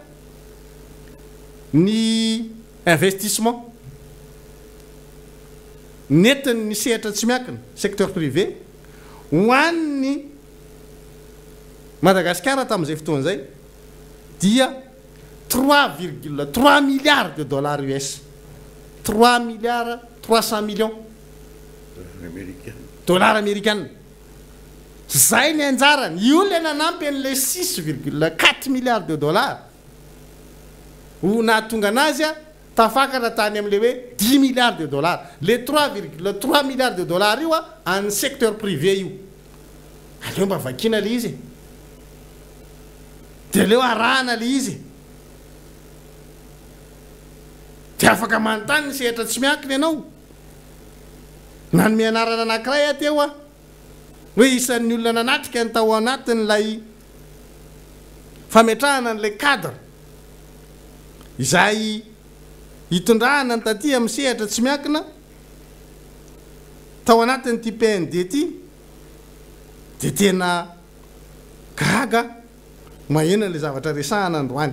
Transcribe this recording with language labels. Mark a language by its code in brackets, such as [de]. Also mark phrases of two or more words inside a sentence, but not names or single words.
[mg] ny investissement netiny ny sehatra tsy miankina [fr] secteur privé [mg] ho an'ny Madagascar tamin'izay fotoana zay dia [fr] 3,3 milliards de dollars US, 3,3 milliards dollars américains. [mg] Zay ny anjarany io le nanampy an'le [fr] 6,4 milliards de dollars [mg] ho nahatonga anazy tafakatra tany amin'le hoe [fr] 10 milliards de dollars. [mg] Le [fr] 3,3 milliards de dollars [mg] io amin'ny [fr] secteur privé [mg] io. Aleo mba vakina le izy dia leo arahana le izy dia afaka manontany ny sehatra tsy miankina ianao. Nanome anarana anankiray ateo hoe isan'ny olona nanatrika ny tao anatin'ilay fametrahana an'ilay cadre izay hitondrahana ny taty amin'ny sehatra tsy miankina tao anatin'ity PND ty dia tena gaga mahena le zavatra resahana androany.